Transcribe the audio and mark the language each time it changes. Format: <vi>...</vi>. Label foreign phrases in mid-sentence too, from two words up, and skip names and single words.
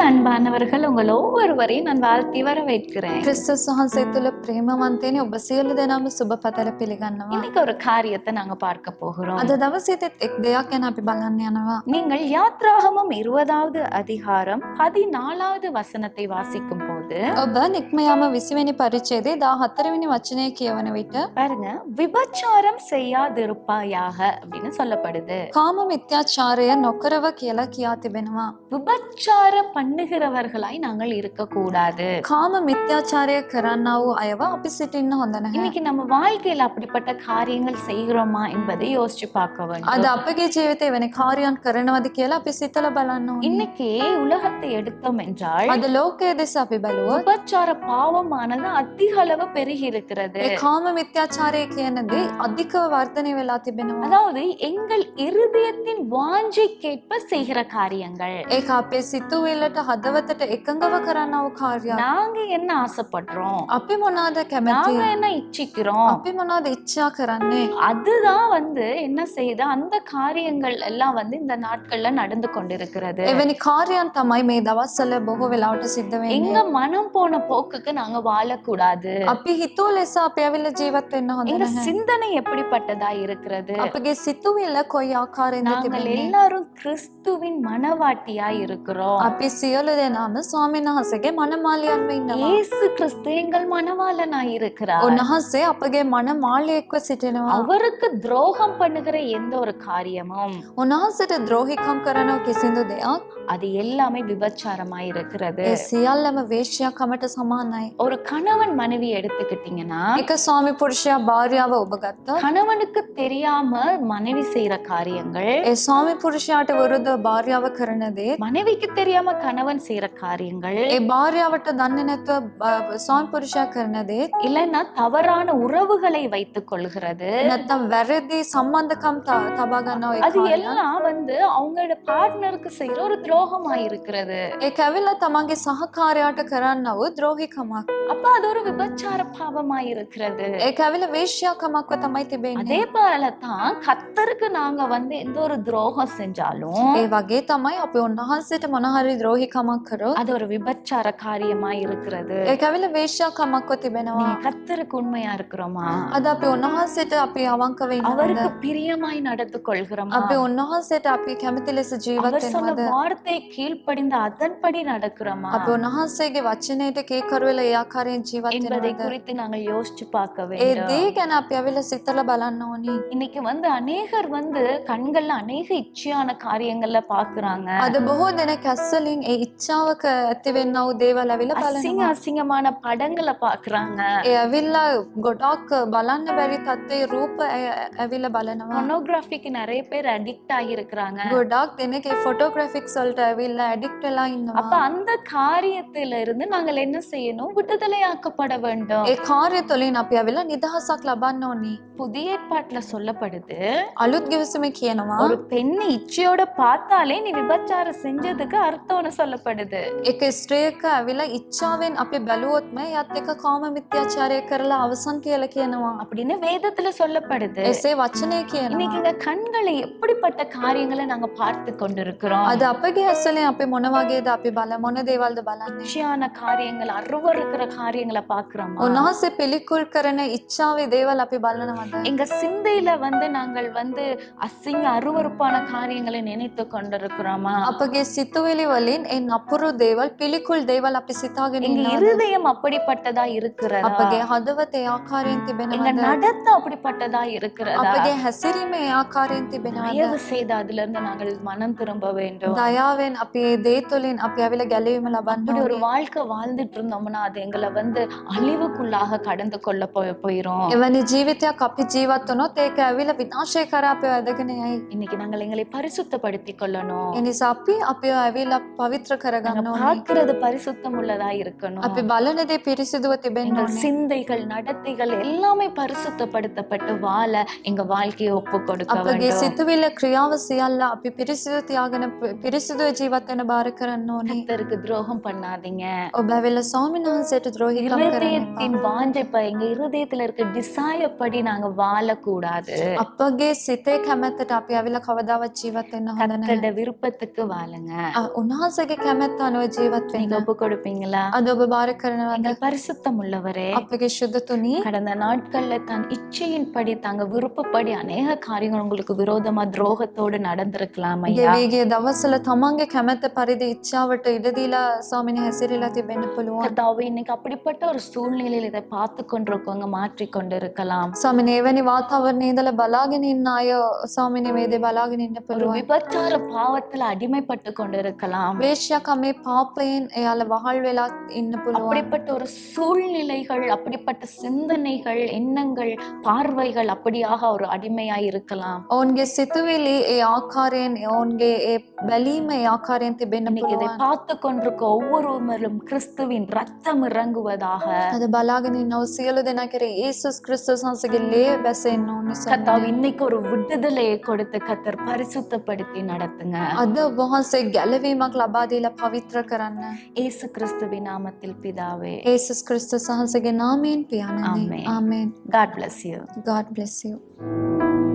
<ta>அன்பானவர்கள், உங்கள் ஒவ்வொருவரையும் நான் வாழ்த்தி வரவேற்கிறேன்.</ta> <si>ක්‍රිස්තුස් වහන්සේ තුළ ප්‍රේමවන්තයනි ඔබ සියලු දෙනාම සුබ පතල පිළිගන්නවා.</si> <ta>இன்னைக்கு ஒரு காரியத்தை நாங்க பார்க்க போகிறோம்.</ta> <si>අද දවසේත් එක් දෙයක් ගැන අපි බලන්න යනවා.</si> <ta>நீங்கள் யாத்ராகமம் 20வது அதிகாரம் 14வது வசனத்தை வாசிக்கும் போது</ta> <si>ඔබ නික්මයාම 20 වෙනි පරිච්ඡේදයේ 14 වෙනි වචනය කියවන විට</si> <ta>பாருங்க, விபச்சாரம் செய்யாதிருப்பாயாக அப்படின்னு சொல்லப்படுது.</ta> <si>කාම මිත්‍යාචාරය නොකරව කියලා කියා තිබෙනවා.</si> <ta>விபச்சாரம் பண்ணுகிறவர்களாய் நாங்கள் இருக்கக்கூடாது.</ta> <si>කාම මිත්‍යාචාරය කරන්නා වූ අයව අපි සිටින්න හොඳ නැහැ.</si> <ta>இன்னைக்கு நம்ம வாழ்க்கையில அப்படிப்பட்ட காரியங்கள் செய்கிறோமா என்பதை யோசிச்சு பார்க்க வேண்டும்.</ta> <si>අද අපගේ ජීවිතේ වෙන කාර්යයන් කරනවද කියලා අපි සිතලා බලන්න ඕනේ.</si> <ta>இன்னைக்கு உலகத்தை எடுத்தோம் என்றால்</ta> <si>අද ලෝකයේ දෙස අපි බලුවොත්</si> <ta>விபச்சார பாவமானது அதிக அளவு பெருகி இருக்கிறது.</ta> <si>ඒ කාම මිත්‍යාචාරය කියන දේ අධිකව වර්ධනය වෙලා තිබෙනවා.</si> <ta>அதாவது எங்கள் இருதயத்தின் வாஞ்சைக்கேற்ப செய்கிற காரியங்கள்.</ta> <si>ඒක අපේ සිතුවිල්ලට හදවතට එකඟව කරන්නා වූ කාර්යයක්.</si> <ta>நாங்க என்ன ஆசைப்படுறோம்,</ta> <si>අපි මොනවාද කැමති?</si> <ta>நாங்க என்ன இச்சிக்கிறோம்,</ta> <si>අපි මොනවාද ඉච්ඡා කරන්නේ?</si> <ta>அதுதான் என்ன செய்யுது, அந்த காரியங்கள் எல்லாம் இந்த நாட்கள்ல நடந்து கொண்டிருக்கிறது.</ta> <si>එවැනි කාර්යයන් තමයි මේ දවස්වල බොහෝ වෙලාවට සිද්ධ</si> <ta>எங்க</ta> <si>වෙන්නේ.</si> <ta>மனம் போன போக்குக்கு நாங்க வாழக்கூடாது.</ta> <si>අපි හිතුව ලෙස අපි ඇවිල්ලා ජීවත් වෙන්න හොඳ</si> <ta>எங்க</ta> <si>නැහැ.</si> <ta>சிந்தனை எப்படிப்பட்டதா இருக்கிறது?</ta> <si>අපගේ සිතුවිල්ල කොයි ආකාරයෙන්ද</si> <ta>நாங்கள்</ta> <si>තිබෙන්නේ?</si> <ta>எல்லாரும் கிறிஸ்துவின் மனவாட்டியா இருக்கிறோம்.</ta> <si>අපි සියලු දෙනාම ස්වාමීන් වහන්සේගේ මනමාලියන්ව ඉන්නවා.</si> <ta>இயேசு கிறிஸ்து எங்கள் மனவாளனா இருக்கிறார்.</ta> <si>උන්වහන්සේ අපගේ මනමාලියෙක්ව සිටිනවා.</si> <ta>அவருக்கு துரோகம் பண்ணுகிற எந்த ஒரு காரியமும்</ta> <si>උන්වහන්සේට ද්‍රෝහිකම් කරන කිසිදු දෙයක්</si> <ta>அது எல்லாமே விபச்சாரமாய் இருக்கிறது.</ta> <si>ඒ සියල්ලම වේශ්‍යාකමට සමානයි.</si> <ta>ஒரு கணவன் மனைவி எடுத்துக்கிட்டீங்கன்னா,</ta> <si>එක ස්වාමි පුරුෂයා භාර්යාව ඔබ ගත්තා.</si> <ta>கணவனுக்கு தெரியாம மனைவி செய்யற காரியங்கள்,</ta> <si>ඒ ස්වාමි පුරුෂයාට විරුද්ධව භාර්යාව කරන දේ,</si> <ta>மனைவிக்கு தெரியாம கணவன் செய்யற காரியங்கள்,</ta> <si>ඒ භාර්යාවට දන්නේ නැතුව ස්වාමි පුරුෂයා කරන දේ,</si> <ta>இல்லைன்னா தவறான உறவுகளை வைத்துக் கொள்கிறது,</ta> <si>නැත්නම් වැරදි සම්බන්ධකම් තබා ගන්නවා. ඒ</si> <ta>அது</ta> <si>කාර්යය.</si> <ta>எல்லாம் அவங்களோட பார்ட்னருக்கு செய்யற ஒரு துரோகமாய் இருக்கிறது.</ta> <si>ඒක ඇවිල්ලා තමන්ගේ සහකාරයාට කරන්නව ද්‍රෝහිකමක්.</si> <ta>அப்ப அது ஒரு விபச்சார பாவமாய் இருக்கிறது.</ta> <si>ඒක ඇවිල්ලා වේශ්‍යාකමක්ව තමයි තිබෙන්නේ.</si> <ta>அதே போலதான் கர்த்தருக்கு நாங்க எந்த ஒரு துரோகம் செஞ்சாலும்</ta> <si>ඒ වගේ තමයි අපි උන්වහන්සේට මොන හරි ද්‍රෝහිකමක් කරොත්</si> <ta>அது ஒரு விபச்சார காரியமாய் இருக்கிறது.</ta> <si>ඒක ඇවිල්ලා වේශ්‍යාකමක්ව තිබෙනවා.</si> <ta>நீங்க கர்த்தருக்கு உண்மையா இருக்கிறோமா?</ta> <si>අද අපි උන්වහන්සේට අපි අවංකව ඉන්නවද?</si> <ta>அவருக்கு பிரியமாய் நடந்து கொள்கிறோமா?</ta> <si>අපි උන්වහන්සේට අපි කැමති ලෙස ජීවත්</si> <ta>அவர் சொன்ன</ta> <si>වෙනවද?</si> <ta>வார்த்தை கீழ்ப்படிந்து அதன்படி நடக்கிறோமா</ta> <si>අපි උන්වහන්සේගේ වචනයට කීකරු වෙලා ඒ ආකාරයෙන් ජීවත්</si> <ta>என்பதை</ta> <si>වෙනවද?</si> <ta>குறித்து நாங்கள் யோசிச்சு பார்க்க</ta> <si>ඒ</si> <ta>வேண்டும்.</ta> <si>දේ ගැන අපි ඇවිල්ලා සිතලා බලන්න ඕනි.</si> <ta>இன்னைக்கு அநேகர் கண்கள்ல அநேக இச்சையான காரியங்கள்ல பாக்குறாங்க.</ta> <si>අද බොහෝ දෙනෙක් ඇස්වලින් ඒ ඉච්ඡාවක ඇති වෙන්නා වූ දේවල් ඇවිල්ලා</si> <ta>அசிங்க</ta> <si>බලනවා.</si> <ta>அசிங்கமான படங்களை பாக்குறாங்க.</ta> <si>ඒ ඇවිල්ලා ගොඩක් බලන්න බැරි තත්ත්වයේ රූප ඇවිල්ලා බලනවා.</si> <ta>பொனோகிராஃபிக்கு நிறைய பேர் அடிக்ட் ஆகி இருக்கிறாங்க.</ta> <si>ගොඩක් දෙනෙක් ඒ ෆොටෝග්‍රැෆික්ස් වලට ඇවිල්ලා ඇඩික්ට් වෙලා</si> <ta>அப்ப</ta> <si>ඉන්නවා.</si> <ta>அந்த காரியத்தில இருந்து நாங்கள் என்ன செய்யணும்? விடுதலையாக்கப்பட வேண்டும்.</ta> <si>ඒ කාර්ය තුළින් අපි ඇවිල්ලා නිදහසක් ලබන්න ඕනි.</si> <ta>புதிய ஏற்பாட்டுல சொல்லப்படுது,</ta> <si>අලුත් ගිවිසුමේ කියනවා</si> <ta>ஒரு பெண்ணை இச்சையோட பார்த்தாலே நீ விபச்சாரம் செஞ்சதுக்கு அர்த்தம்னு சொல்லப்படுது.</ta> <si>එක ස්ත්‍රියක ඇවිල්ලා ඉච්ඡාවෙන් අපි බැලුවොත්ම එයත් එක කාම මිත්‍යාචාරය කරලා අවසන් කියලා කියනවා.</si> <ta>அப்படின்னு வேதத்துல சொல்லப்படுது.</ta> <si>එසේ වචනය</si> <ta>இன்னைக்கு</ta> <si>කියනවා.</si> <ta>எங்க கண்களை எப்படிப்பட்ட காரியங்களை நாங்க பார்த்து கொண்டிருக்கிறோம்?</ta> <si>අද අපගේ ඇස්වලින් අපි මොන වගේද අපි මොන දේවල්ද බලන්නේ?</si> <ta>இச்சையான காரியங்கள், அருவருக்கிற காரியங்களை பாக்குறோமா?</ta> <si>උන්වහන්සේ පිළිකුල් කරන ඉච්ඡාවේ දේවල් අපි බලනවද?</si> <ta>எங்க சிந்தையில நாங்கள் அசிங்க அருவருப்பான காரியங்களை நினைத்து கொண்டிருக்கிறோமா?</ta> <si>අපගේ සිතුවිලි වලින් ඒ නපුරු දේවල් පිළිකුල් දේවල් අපි සිතාගෙන</si> <ta>எங்க</ta> <si>ඉන්නවද?</si> <ta>இருதயம் அப்படிப்பட்டதா இருக்கிறதா?</ta> <si>අපගේ හදවත ඒ ආකාරයෙන්</si> <ta>எங்க</ta> <si>තිබෙනවද?</si> <ta>நடத்தை அப்படிப்பட்டதா இருக்கிறதா?</ta> <si>අපගේ හැසිරීම ඒ ආකාරයෙන් තිබෙනවද?</si> <ta>தயவு செய்து அதுல இருந்து நாங்கள் மனம் திரும்ப வேண்டும்.</ta> <si>දයාවෙන් අපි ඒ දේ තුළින් අපි ඇවිල්ලා ගැලවීම ලබන්න</si> <ta>அப்படி ஒரு</ta> <si>ඕනේ.</si> <ta>வாழ்க்கை வாழ்ந்துட்டு இருந்தோம்னா அது எங்களை அழிவுக்குள்ளாக கடந்து கொள்ள போயிரும்.</ta> <si>එවැනි ජීවිතයක් අපි ජීවත් වුණොත් ඒක ඇවිල්ලා විනාශය කරා අපිව ඇදගෙන යයි.</si> <ta>இன்னைக்கு நாங்கள் எங்களை பரிசுத்தப்படுத்திக் கொள்ளணும்.</ta> <si>ඒ නිසා අපි අපිව ඇවිල්ලා පවිත්‍ර කරගන්න</si> <ta>நாங்க</ta> <si>ඕනේ.</si> <ta>பார்க்கிறது பரிசுத்தம் உள்ளதா இருக்கணும்.</ta> <si>අපි බලන දේ පිරිසිදුව තිබෙන්න</si> <ta>எங்கள்</ta> <si>ඕනේ.</si> <ta>சிந்தைகள், நடத்தைகள் எல்லாமே பரிசுத்தப்படுத்தப்பட்டு வாழ எங்க வாழ்க்கையை ஒப்பு கொடுக்க</ta> <si>අපගේ</si> <ta>வேண்டும்.</ta> <si>සිතුවිල්ල ක්‍රියාව සියල්ල අපි පිරිසිදු තියාගෙන පිරිසිදු පිරිසුදු ජීවත් වෙන බාර කරන්න ඕනේ.</si> <ta>கர்த்தருக்கு துரோகம் பண்ணாதீங்க.</ta> <si>ඔබ ඇවිල්ලා ස්වාමීන් වහන්සේට ද්‍රෝහිකම් කරන්න එපා.</si> <ta>இருதயத்தின் வாஞ்சைப்ப எங்க இருதயத்துல இருக்க டிசைர் படி நாங்க வாழக்கூடாது.</ta> <si>අපගේ සිතේ කැමැත්තට අපි ඇවිල්ලා කවදාවත් ජීවත් වෙන්න හොඳ නැහැ.</si> <ta>கர்த்தருடைய விருப்பத்துக்கு வாழுங்க.</ta> <si>උන්වහන්සේගේ කැමැත්ත අනුව ජීවත්</si> <ta>நீங்க</ta> <si>වෙන්න.</si> <ta>ஒப்பு கொடுப்பீங்களா?</ta> <si>අද ඔබ බාර කරනවද?</si> <ta>எங்கள் பரிசுத்தம் உள்ளவரே,</ta> <si>අපගේ ශුද්ධතුනි</si> <ta>கடந்த நாட்கள்ல தன் இச்சையின்படி தாங்க விருப்பப்படி அநேக காரியங்கள் உங்களுக்கு விரோதமா துரோகத்தோடு நடந்திருக்கலாம் ஐயா.</ta> <si>ගෙවිගේ දවස්වල තමන්ගේ කැමැත්ත පරිදි ඉච්ඡාවට ඉඩ දීලා ස්වාමීන් හැසිරීලා තිබෙන්න පුළුවන්.</si> <ta>கர்த்தாவே, இன்னைக்கு அப்படிப்பட்ட ஒரு சூழ்நிலையில் இதை பார்த்து கொண்டிருக்கவங்க மாற்றிக்கொண்டு இருக்கலாம்.</ta> <si>ස්වාමීන් එවැනි වාතාවරණයේ ඉඳලා බලාගෙන ඉන්න අය ස්වාමීන් මේ දේ බලාගෙන ඉන්න</si> <ta>ஒரு</ta> <si>පුළුවන්.</si> <ta>விபச்சார பாவத்துல அடிமைப்பட்டு கொண்டு இருக்கலாம்.</ta> <si>වේශ්‍යාකමේ පාපයෙන් එයාලා වහල් වෙලා ඉන්න පුළුවන්.</si> <ta>அப்படிப்பட்ட ஒரு சூழ்நிலைகள், அப்படிப்பட்ட சிந்தனைகள், எண்ணங்கள், பார்வைகள் அப்படியாக ஒரு அடிமையாய் இருக்கலாம்.</ta> <si>ඔවුන්ගේ සිතුවිලි ඒ ආකාරයෙන් ඔවුන්ගේ ඒ බැලීම ඒ ආකාරයෙන් තිබෙන්න</si> <ta>இன்னைக்கு இதை</ta> <si>පුළුවන්.</si> <ta>பார்த்து கொண்டிருக்க ஒவ்வொருவரும் கிறிஸ்துவின் ரத்தம் இறங்குவதாக.</ta> <si>අද බලාගෙන ඉන්නව සියලු දෙනා කෙරේ යේසුස් ක්‍රිස්තුස් වහන්සේගේ ලේ බැසෙන්න ඕනේ.</si> <ta>கர்த்தாவே, இன்னைக்கு ஒரு விடுதலையை கொடுத்து கர்த்தர் பரிசுத்தப்படுத்தி நடத்துங்க.</ta> <si>අද ඔබ වහන්සේ ගැලවීමක් ලබා දීලා පවිත්‍ර කරන්න.</si> <ta>இயேசு கிறிஸ்துவின் நாமத்தில் பிதாவே.</ta> <si>යේසුස් ක්‍රිස්තුස් වහන්සේගේ නාමයෙන් පියාණනි. Amen. ආමේන්.</si> <en>God bless you. God bless you.</en>